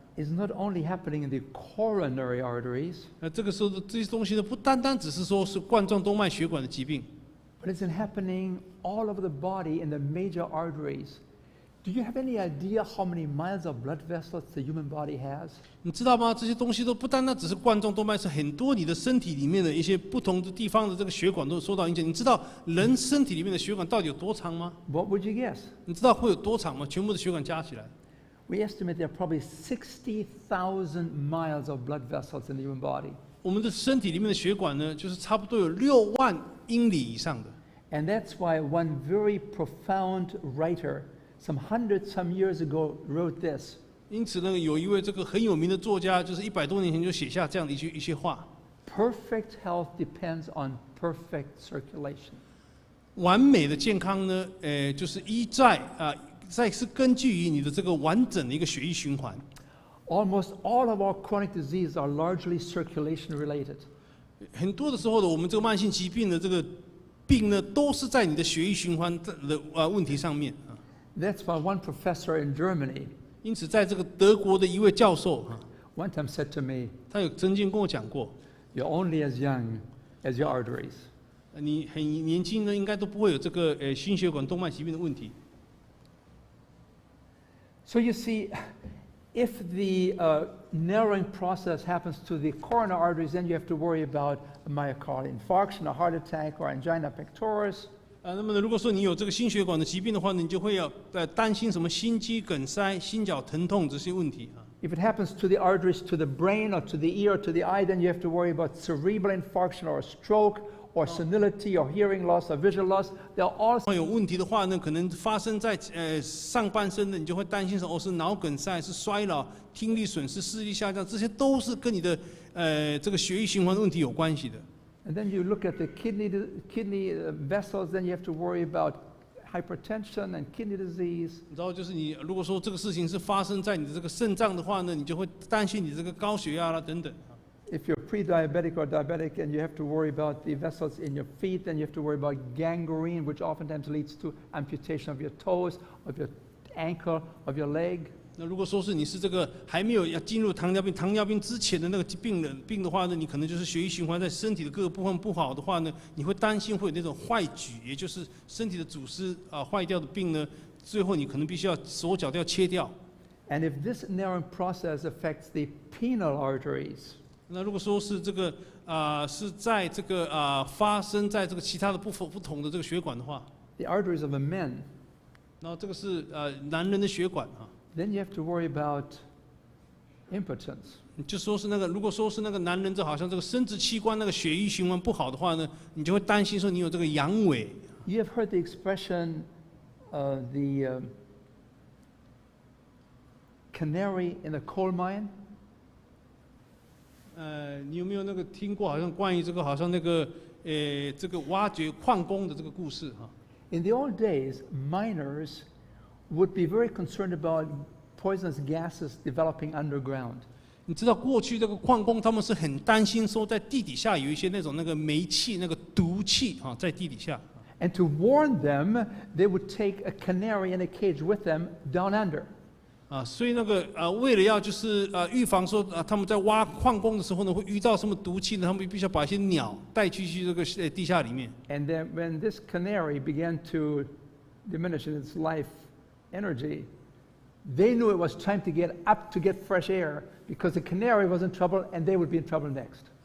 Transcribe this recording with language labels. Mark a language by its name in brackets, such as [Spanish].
[English] is not only happening in the coronary arteries, [Chinese] 这个时候这些东西呢，不单单只是说是冠状动脉血管的疾病， [English] but it's happening all over the body in the major arteries. Do you have any idea how many miles of blood vessels the human body has? [Chinese] 你知道吗？这些东西都不单单只是冠状动脉，是很多你的身体里面的一些不同的地方的这个血管都受到影响。你知道人身体里面的血管到底有多长吗？ [English] What would you guess? [Chinese] 你知道会有多长吗？全部的血管加起来， [English] We estimate there are probably 60,000 miles of blood vessels in the human body. [Chinese] 我们的身体里面的血管呢，就是差不多有6万英里以上的。 [English] And that's why one very profound writer, some years ago, wrote this. [Chinese] 因此呢，有一位这个很有名的作家，就是100多年前就写下这样的一些话。 [English] Perfect health depends on perfect circulation. [Chinese] 完美的健康呢，就是是根据于你的这个完整的一个血液循环。 [English] Almost all of our chronic diseases are largely circulation related. [Chinese] 很多的时候呢，我们这个慢性疾病的这个病呢，都是在你的血液循环的问题上面。 [English] That's why one professor in Germany [Chinese] 因此，在这个德国的一位教授 [English] one time said to me, [Chinese] 他有曾经跟我讲过， [English] "You're only as young as your arteries." [Chinese] 你很年轻呢，应该都不会有这个心血管动脉疾病的问题。 [English] So you see, if the narrowing process happens to the coronary arteries, then you have to worry about a myocardial infarction, a heart attack, or angina pectoris. [Chinese] 那么呢，如果说你有这个心血管的疾病的话呢，你就会要担心什么心肌梗塞、心绞疼痛这些问题啊。 [English] If it happens to the arteries, to the brain, or to the ear, or to the eye, then you have to worry about cerebral infarction, or a stroke, or senility, or hearing loss, or vision loss. They're all [Chinese] 有问题的话呢，可能发生在上半身的，你就会担心说是脑梗塞、是衰老、听力损失、视力下降，这些都是跟你的这个血液循环的问题有关系的。 [English] And then you look at the kidney vessels, then you have to worry about hypertension and kidney disease. [Chinese] 然后就是你如果说这个事情是发生在你的这个肾脏的话呢，你就会担心你这个高血压啦等等。 [English] If you're pre-diabetic or diabetic and you have to worry about the vessels in your feet, then you have to worry about gangrene, which oftentimes leads to amputation of your toes, of your ankle, of your leg. [Chinese] 那如果说是你是这个还没有要进入糖尿病之前的那个病的话呢，你可能就是血液循环在身体的各个部分不好的话呢，你会担心会有那种坏疽，也就是身体的组织坏掉的病呢，最后你可能必须要手脚都要切掉。 [English] And if this narrowing process affects the penile arteries, [Chinese] 那如果说是这个是在这个发生在这个其他的不同的这个血管的话， [English] the arteries of a man, [Chinese] 然后这个是男人的血管啊。 [English] then you have to worry about impotence. [Chinese] 就说是那个，如果说是那个男人，这好像这个生殖器官那个血液循环不好的话呢，你就会担心说你有这个阳痿。 [English] You have heard the expression, the canary in the coal mine? [Chinese] 你有没有那个听过？好像关于这个，好像那个这个挖掘矿工的这个故事哈。 [English] In the old days, miners would be very concerned about poisonous gases developing underground. [Chinese] 你知道过去这个矿工他们是很担心说在地底下有一些那种那个煤气、那个毒气啊，在地底下。 [English] And to warn them, they would take a canary in a cage with them down under. [Chinese] 所以那个为了要就是预防说他们在挖矿工的时候呢会遇到什么毒气呢，他们必须要把一些鸟带去这个地下里面。 [English] And then when this canary began to diminish in its life energy, they knew it was time to get up to get fresh air because the canary was in trouble and they would be in trouble next.